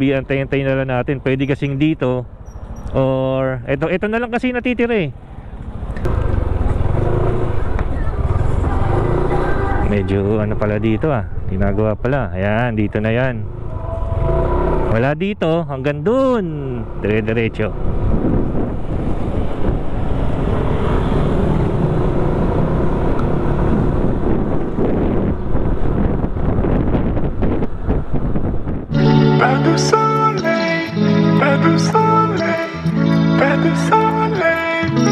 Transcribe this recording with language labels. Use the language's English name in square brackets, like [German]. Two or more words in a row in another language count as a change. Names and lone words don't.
[Filipino] Antay-antay na lang natin. Pwede kasing dito, or ito na lang kasi natitira eh. Medyo ano pala dito ginagawa pala. Ayan, dito na yan. Wala dito, hanggang dun dire-diretso. [French] Pas de soleil, pas de soleil, pas de soleil,